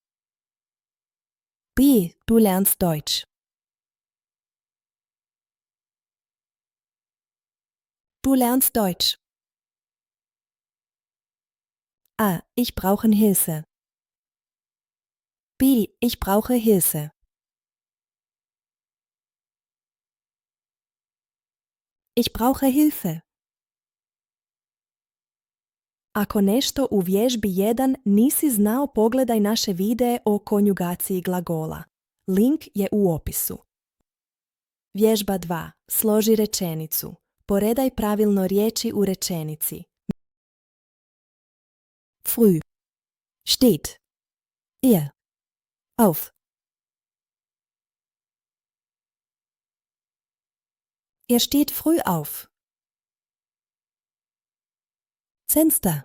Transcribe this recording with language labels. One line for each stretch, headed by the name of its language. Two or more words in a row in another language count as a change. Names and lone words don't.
German: B. Du lernst Deutsch. Du lernst Deutsch. A. Ich brauche Hilfe. B. Ich brauche Hilfe. Ich brauche Hilfe.
Croatian: Ako nešto u vježbi 1 nisi znao, pogledaj naše videe o konjugaciji glagola. Link je u opisu. Vježba 2. Složi rečenicu. Poredaj pravilno riječi u rečenici.
German: Früh. Steht. Er. Auf. Er steht früh auf. Fenster.